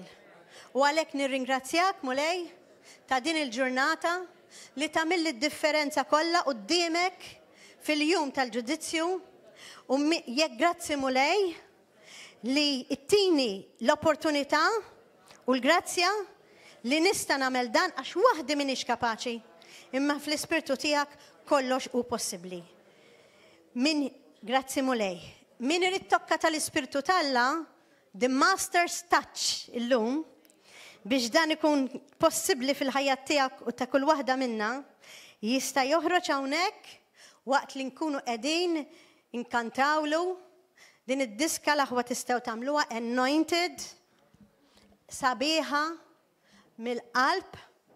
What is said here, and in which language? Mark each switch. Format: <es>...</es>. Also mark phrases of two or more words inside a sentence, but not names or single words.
<mt>U għalhekk nirringrazzjak Mulej ta' din il-ġurnata li tagħmel id-differenza kollha quddiemek fil-jum tal-ġudizzju u jekk grazzi Mulej li ittini l-opportunità u l-grazzja li nista' nagħmel dan għax waħdi m'iniex kapaċi, imma fl-ispirtu tiegħek kollox hu possibbli. Grazzi Mulej. Min irid tokka tal-ispirtu talla,</mt> <en>the master's touch</en> <mt>illum, biex dan ikun possibbli fil-ħajja tiegħek u ta' kull waħda minna, jista' joħroġ hawnhekk waqt li nkunu qegħdin inkantawlu din id-diska l-aħwa tistgħu tagħmluha anointed, sabiħa mill-qalb</mt>